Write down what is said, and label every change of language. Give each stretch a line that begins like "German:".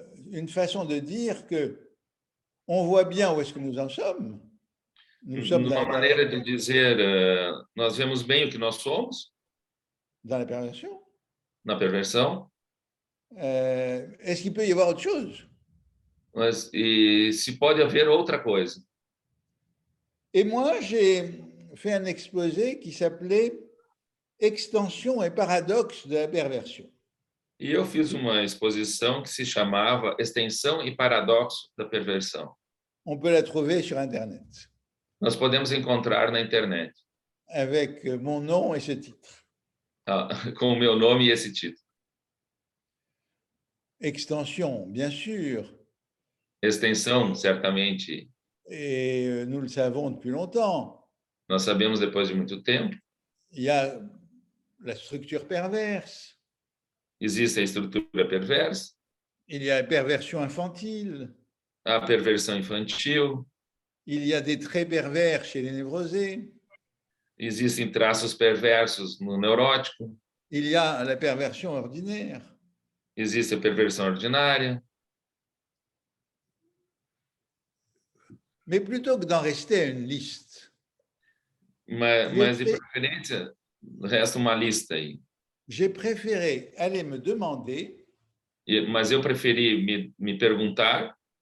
French: Une façon de dire que on voit bien où est-ce que nous en sommes.
Portuguese: Uma maneira de dizer, nós vemos bem o que nós somos.
French: Dans la perversion.
Portuguese: Na perversão.
French: Est-ce qu'il peut y avoir autre chose?
Portuguese: Mas e se pode haver outra coisa?
French: Et moi, j'ai fait un exposé qui s'appelait Extension et paradoxe de la perversion.
Portuguese: E eu fiz uma exposição que se chamava Extensão e Paradoxo da Perversão.
French: On peut la trouver sur Internet.
Portuguese: Nós podemos encontrar na internet.
French: Avec mon nom et ce titre.
Portuguese: Com o meu nome e esse título.
French: Extension, bien sûr.
Portuguese: Extensão, certamente.
French: Et nous le savons depuis longtemps.
Portuguese: Nós sabemos depois de muito tempo.
French: Il y a la structure perverse.
Portuguese: Existe a estrutura perversa.
French: Il y a la perversion infantile.
Portuguese: A perversão infantil.
French: Il y a des traits pervers chez les névrosés.
Portuguese: Existem traços perversos no neurótico.
French: Il y a la perversion ordinaire.
Portuguese: Existe a perversão ordinária.
French: Mais plutôt que d'en rester à une liste,
Portuguese: mas de preferência, resta uma lista aí.
French: J'ai préféré aller me demander
Portuguese: mas eu preferi me perguntar